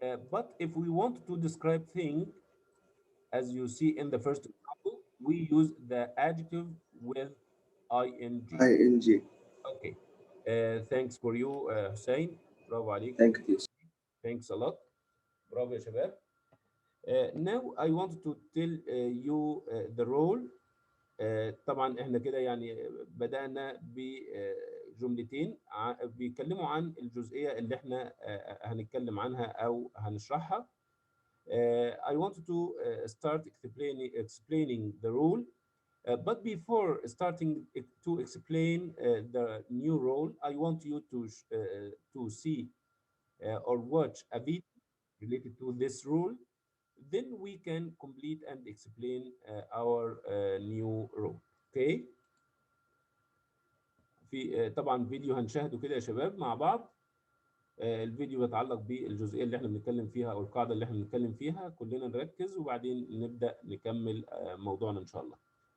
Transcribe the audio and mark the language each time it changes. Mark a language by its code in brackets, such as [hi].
[en] But if we want to describe thing, as you see in the first example, we use the adjective with ing. ing. Okay. Thanks for you, Hussein. [ar] برافو عليك. [en] Thank you, teacher. Thanks a lot. [ar] برافو يا شباب. [en] Now I want to tell you the role. [ar] طبعا احنا كده يعني بدأنا بجملتين بيتكلموا عن الجزئية اللي احنا هنتكلم عنها أو هنشرحها. [en] I want to start explaining the rule. But before starting to explain the new role, I want you to see or watch a video related to this rule. Then we can complete and explain our new role. Okay? [ar] في طبعا فيديو هنشاهده كده يا شباب مع بعض. الفيديو يتعلق بالجزئيه اللي احنا بنتكلم فيها او القاعده اللي احنا بنتكلم فيها. كلنا نركز وبعدين نبدا نكمل موضوعنا ان شاء الله.